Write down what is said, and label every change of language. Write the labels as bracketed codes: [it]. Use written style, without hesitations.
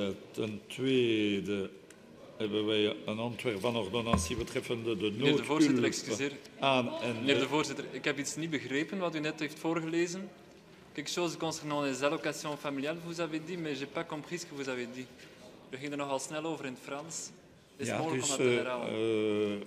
[nl] Ten tweede hebben wij een ontwerp van ordonnantie betreffende de Meneer de voorzitter, excuseer. Meneer de de... voorzitter, ik heb iets niet begrepen wat u net heeft voorgelezen. [fr] Quelque chose concernant les allocations familiales, vous avez dit, mais je n'ai pas compris ce que vous avez dit. [nl] We gingen er nogal snel over in het Frans. Is het mogelijk om dat te herhalen?